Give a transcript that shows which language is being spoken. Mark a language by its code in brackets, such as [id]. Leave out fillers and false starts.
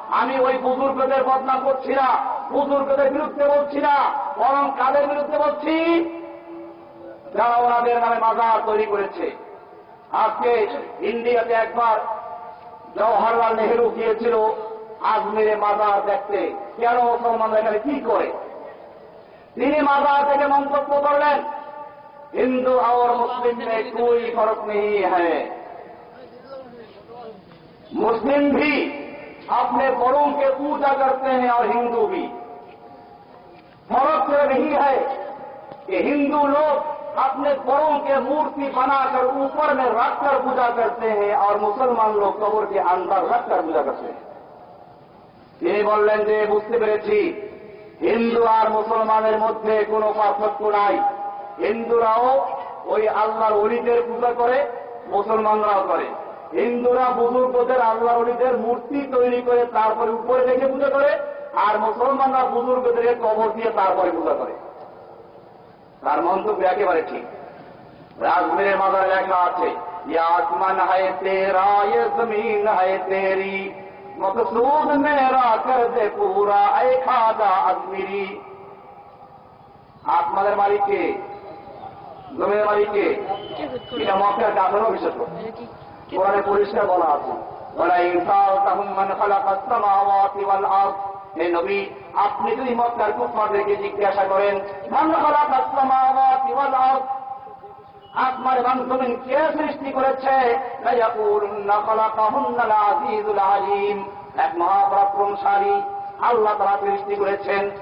[bn] আমি ওই বুজুর্গদের বদনাম করছি না, বুজুর্গদের বিরুদ্ধে বলছি না, বরং কাদের বিরুদ্ধে বলছি? যারা ওনাদের নামে মাজার তৈরি করেছে। আজকে ইন্ডিয়াতে একবার জওহরলাল নেহরু গিয়েছিল আজমিরে মাজার দেখতে। কেন মুসলমানরা এখানে কি করে? তিনি মাজার থেকে মন্তব্য করলেন, [hi] हिंदू और मुस्लिम में कोई फर्क नहीं है, मुस्लिम भी अपने बड़ों के पूजा करते हैं और हिंदू भी। फर्क सिर्फ यही है कि हिंदू लोग अपने बड़ों के मूर्ति बनाकर ऊपर में रखकर पूजा करते हैं और मुसलमान लोग कब्र के अंदर रखकर पूजा करते हैं। [bn] তিনি বললেন যে বুঝতে পেরেছি হিন্দু আর মুসলমানের মধ্যে কোনো পার্থক্য নাই, হিন্দুরাও ওই আল্লাহর ওলিদের পূজা করে, মুসলমানরাও করে। হিন্দুরা বুজুর্গদের আল্লাহর ওলিদের মূর্তি তৈরি করে তারপরে উপরে রেখে পূজা করে, আর মুসলমানরা বুজুর্গদের কবর দিয়ে তারপরে পূজা করে। তার মন্তব্য একেবারে ঠিক। আজমিরের মাজারে লেখা আছে, [hi] ये आसमान है तेरा ये जमीन है तेरी, मकसूद मेरा कर दे पूरा ऐ खाजा अजमीरी। [bn] আসমানের মালিককে, জমিনের মালিককে, এটা মক্কার কাফেরও বিশ্বাস করে। কোরআনে পরিষ্কার বলা আছে, [ar] ওয়ালা ইনসালতাহুম মান খালাকাস সামাওয়াতি ওয়াল আরদ। [bn] হে নবী, আপনি যদি মক্কার কুফারদেরকে জিজ্ঞাসা করেন [ar] মান খালাকাস সামাওয়াতি ওয়াল আরদ, [bn] আসমান এবং জমিন কে সৃষ্টি করেছে, [ar] লা ইয়াকুলুন্না খালাকাহুন্নাল আজিজুল আলিম, [bn] এক মহাপরাক্রমশালী আল্লাহ তাআলা সৃষ্টি করেছেন।